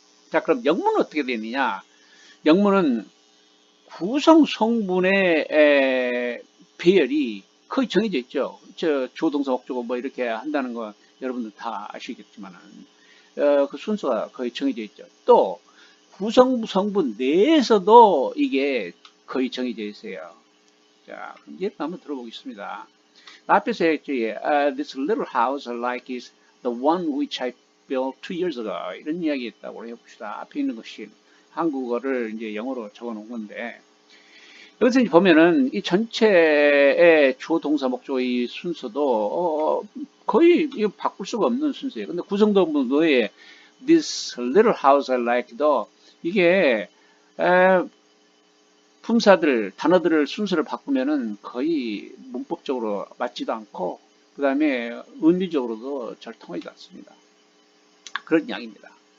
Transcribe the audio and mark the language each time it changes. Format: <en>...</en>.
<ko>자, 그럼 영문은 어떻게 되느냐? 영문은 구성 성분의 배열이 거의 정해져 있죠. 조동사 목적어 뭐 이렇게 한다는 거 여러분들 다 아시겠지만은 그 순서가 거의 정해져 있죠. 또 구성 성분 내에서도 이게 거의 정해져 있어요. 자, 이제 한번 들어보겠습니다. 앞에서 했죠.</ko> <en>This little house like is the one which I built 2 years ago.</en> <ko>이런 이야기 했다고 해봅시다. 앞에 있는 것이 한국어를 이제 영어로 적어 놓은 건데 여기서 이제 보면은 이 전체의 주어 동사 목적의 순서도 거의 바꿀 수가 없는 순서예요. 근데 구성도의 this little house I like도 이게 품사들, 단어들을 순서를 바꾸면은 거의 문법적으로 맞지도 않고 그 다음에 의미적으로도 잘 통하지 않습니다. 그런 이야기입니다.</ko>